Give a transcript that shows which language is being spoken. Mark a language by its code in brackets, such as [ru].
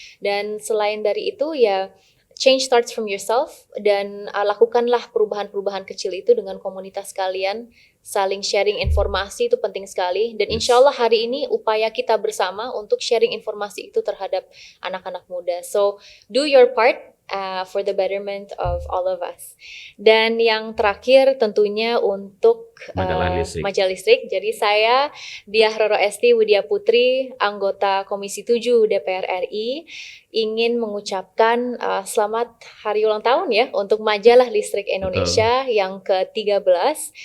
[id] Dan selain dari itu ya, [en] change starts from yourself, [id] dan lakukanlah perubahan-perubahan kecil itu dengan komunitas kalian. Saling sharing informasi itu penting sekali, dan insya Allah hari ini upaya kita bersama untuk sharing informasi itu terhadap anak-anak muda. [en] So do your part for the betterment of all of us. [id] Dan yang terakhir tentunya untuk Majalah Listrik. Jadi saya Diah Roro Esti Widya Putri, anggota Komisi 7 DPR RI, ingin mengucapkan selamat hari ulang tahun ya untuk Majalah Listrik Indonesia yang ke-13.